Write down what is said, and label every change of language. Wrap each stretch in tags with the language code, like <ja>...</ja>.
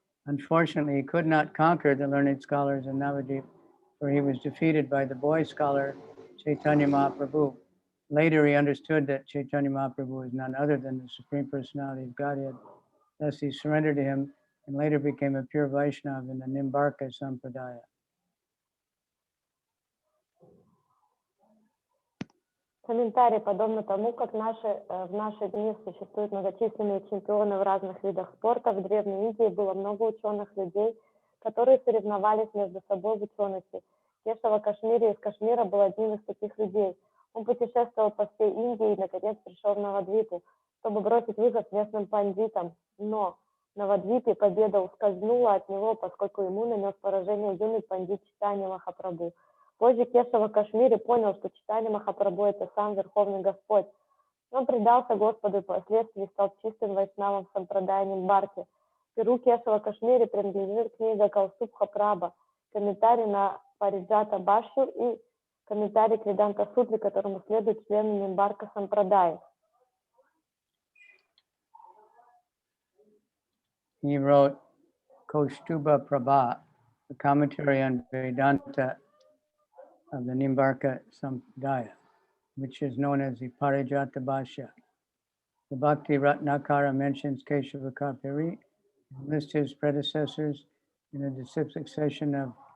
<en>Unfortunately, he could not conquer the learned scholars in Navadvip, for he was defeated by the boy scholar Chaitanya Mahaprabhu. Later, he understood that Chaitanya Mahaprabhu is none other than the Supreme Personality of Godhead. Thus, he surrendered to him and later became a pure Vaishnava in the Nimbarka Sampradaya.</en> <ru>Комментарий: подобно тому, как в наши дни существуют многочисленные чемпионы в разных видах спорта, в Древней Индии было много ученых людей, которые соревновались между собой в учености. Кешава Кашмири из Кашмира был одним из таких людей. Он путешествовал по всей Индии и, наконец, пришел в Навадвипу, чтобы бросить вызов местным пандитам. Но в Навадвипе победа ускользнула от него, поскольку ему нанес поражение юный пандит Чайтанья Махапрабху. Позже Кешава Кашмири понял, что Чайтанья Махапрабху – это сам Верховный Господь. Он предался Господу и впоследствии стал чистым вайшнавом в Сампрадае Нимбарки. Перу Кешава Кашмири принадлежит книга Каусубха Праба, комментарий на Париджата Башью и комментарий к Веданта Сутре, которому следует члены Нимбарка Сампрадаи.</ru> <en>He wrote Kaustuba Prabha, a commentary on Vedanta of the Nimbarka Sampradaya, which is known as the Parijata Bhashya. The Bhakti Ratnakara mentions Keshava Kapiri and lists his predecessors in the succession of</en>